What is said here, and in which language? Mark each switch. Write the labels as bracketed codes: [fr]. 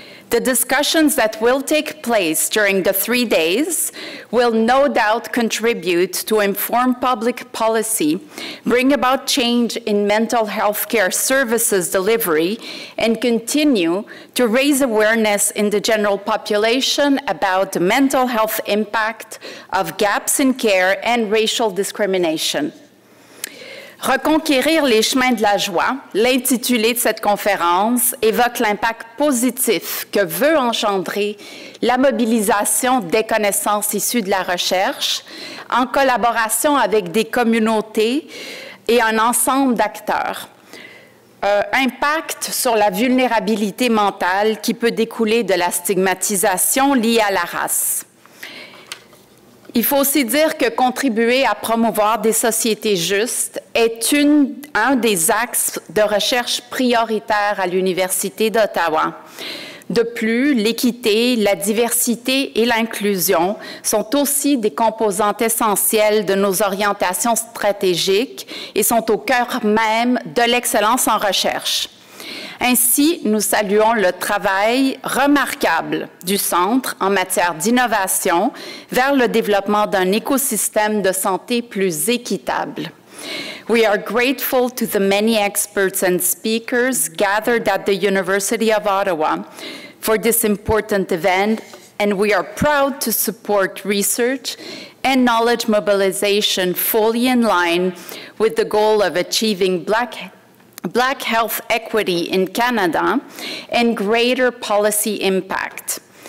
[en] The discussions that will take place during the 3 days will no doubt contribute to inform public policy, bring about change in mental health care services delivery, and continue to raise awareness in the general population about the mental health impact of gaps in care and racial discrimination. [fr] Reconquérir les chemins de la joie, l'intitulé de cette conférence, évoque l'impact positif que veut engendrer la mobilisation des connaissances issues de la recherche en collaboration avec des communautés et un ensemble d'acteurs. Impact sur la vulnérabilité mentale qui peut découler de la stigmatisation liée à la race. Il faut aussi dire que contribuer à promouvoir des sociétés justes est un des axes de recherche prioritaires à l'Université d'Ottawa. De plus, l'équité, la diversité et l'inclusion sont aussi des composantes essentielles de nos orientations stratégiques et sont au cœur même de l'excellence en recherche. Ainsi, nous saluons le travail remarquable du Centre en matière d'innovation vers le développement d'un écosystème de santé plus équitable. [en] We are grateful to the many experts and speakers gathered at the University of Ottawa for this important event, and we are proud to support research and knowledge mobilization fully in line with the goal of achieving Black health equity in Canada and greater policy impact.